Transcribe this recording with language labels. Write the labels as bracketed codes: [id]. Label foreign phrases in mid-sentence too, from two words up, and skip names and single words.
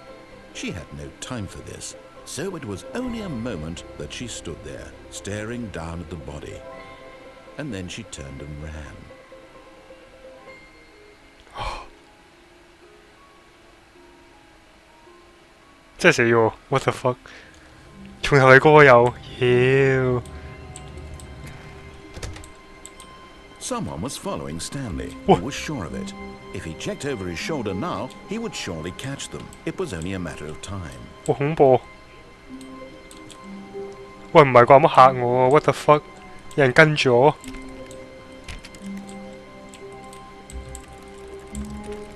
[en] She had no time for this, so it was only a moment that she stood there, staring down at the body. And then she turned and ran. What the fuck? [yue] 從頭嚟過又妖。 [en] Someone was following Stanley. He was sure of it. If he checked over his shoulder now, he would surely catch them. It was only a matter of time. [yue] 好恐怖！喂，唔係啩？乜嚇我啊 ？ [en] What the fuck？ [yue] 有人跟住我。